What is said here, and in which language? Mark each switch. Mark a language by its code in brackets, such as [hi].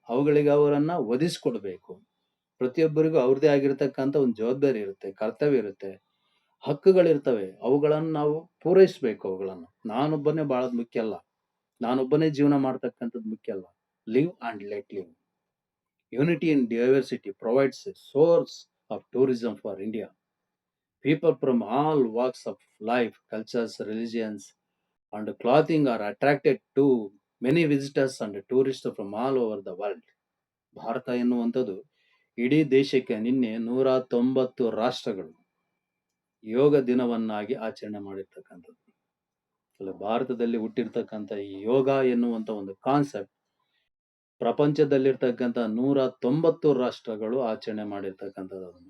[kn] ಅವುಗಳಿಗೆ ಅವರನ್ನ ಒದಿಸ್ಕೊಡ್ಬೇಕು. ಪ್ರತಿಯೊಬ್ಬರಿಗೂ ಅವ್ರದೇ ಆಗಿರ್ತಕ್ಕಂಥ ಒಂದು ಜವಾಬ್ದಾರಿ ಇರುತ್ತೆ, ಕರ್ತವ್ಯ ಇರುತ್ತೆ, ಹಕ್ಕುಗಳಿರ್ತವೆ. ಅವುಗಳನ್ನ ನಾವು ಪೂರೈಸಬೇಕು. ಅವುಗಳನ್ನ ನಾನೊಬ್ಬನೇ ಬಾಳೋದ್ ಮುಖ್ಯ ಅಲ್ಲ. ನಾನೊಬ್ಬನೇ ಜೀವನ ಮಾಡ್ತಕ್ಕಂಥದ್ದು ಮುಖ್ಯ ಅಲ್ಲ. [en] Live and let live. Unity in diversity provides a source of tourism for India. People from all walks of life, cultures, religions, and clothing are attracted to many visitors and tourists from all over the world. [kn] Bharat ಎನ್ನುವಂಥದ್ದು ಇಡೀ ದೇಶಕ್ಕೆ ನಿನ್ನೆ 190 ರಾಷ್ಟ್ರಗಳು ಯೋಗ ದಿನವನ್ನಾಗಿ ಆಚರಣೆ ಮಾಡಿರ್ತಕ್ಕಂಥದ್ದು. ಅಲ್ಲ, ಭಾರತದಲ್ಲಿ ಹುಟ್ಟಿರ್ತಕ್ಕಂಥ ಈ ಯೋಗ ಎನ್ನುವಂತ ಒಂದು ಕಾನ್ಸೆಪ್ಟ್ ಪ್ರಪಂಚದಲ್ಲಿರ್ತಕ್ಕಂಥ 190 ರಾಷ್ಟ್ರಗಳು ಆಚರಣೆ ಮಾಡಿರ್ತಕ್ಕಂಥದ್ದು.